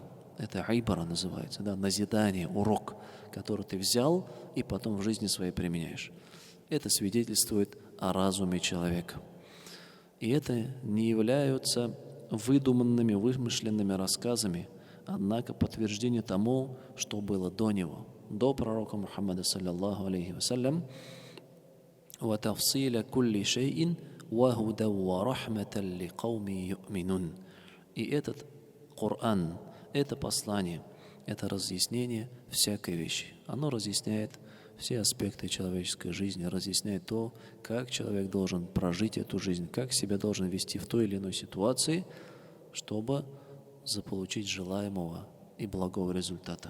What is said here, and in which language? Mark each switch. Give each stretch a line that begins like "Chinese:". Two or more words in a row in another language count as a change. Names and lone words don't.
Russian: Это айбара называется, да, назидание, урок, который ты взял и потом в жизни своей применяешь. Это свидетельствует о разуме человека. И это не являются выдуманными, вымышленными рассказами, однако подтверждение тому, что было до него, до пророка Мухаммада,
Arabic: صلى الله عليه وسلم. وَتَفْصِيلَ كُلِّ شَيْءٍ وَهُدًى وَرَحْمَةً لِقَوْمٍ يُؤْمِنُونَ.
Russian: И этот Коран, это послание, это разъяснение всякой вещи. Оно разъясняет все аспекты человеческой жизни, разъясняет то, как человек должен прожить эту жизнь, как себя должен вести в той или иной ситуации, чтобы заполучить желаемого и благого результата.